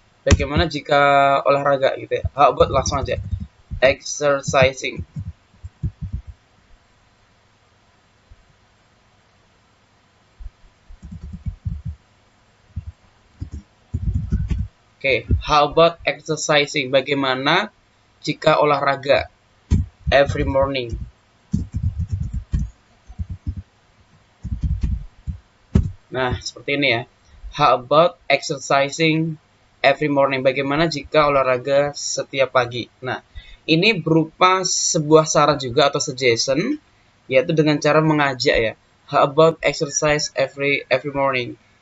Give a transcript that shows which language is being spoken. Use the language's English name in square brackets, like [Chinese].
[Indonesian] Bagaimana jika olahraga gitu ya? [English] How about [Indonesian] langsung aja [English] exercising. Oke, how about exercising? [Indonesian] Bagaimana jika olahraga? [English] Every morning. [Indonesian] Nah, seperti ini ya. [English] How about exercising every morning? [Indonesian] Bagaimana jika olahraga setiap pagi? Nah, ini berupa sebuah saran juga atau suggestion, yaitu dengan cara mengajak ya. [English] How about exercise every morning?